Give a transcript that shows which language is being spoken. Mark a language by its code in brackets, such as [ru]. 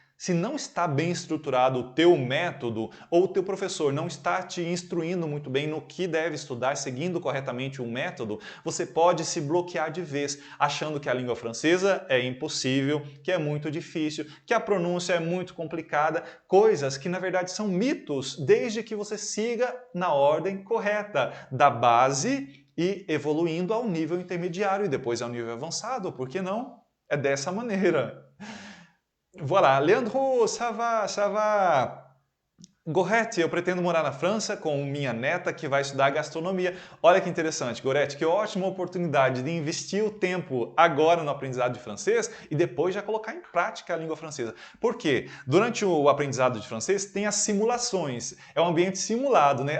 [pt] Se não está bem estruturado o teu método ou o teu professor não está te instruindo muito bem no que deve estudar, seguindo corretamente o método, você pode se bloquear de vez, achando que a língua francesa é impossível, que é muito difícil, que a pronúncia é muito complicada, coisas que na verdade são mitos, desde que você siga na ordem correta, da base e evoluindo ao nível intermediário e depois ao nível avançado, por que não? É dessa maneira. [fr] Voilà, Leandro, ça va, ça va. [pt] Gorete, eu pretendo morar na França com minha neta que vai estudar gastronomia. Olha que interessante, Gorete, que ótima oportunidade de investir o tempo agora no aprendizado de francês e depois já colocar em prática a língua francesa. Por quê? Durante o aprendizado de francês tem as simulações, é um ambiente simulado, né?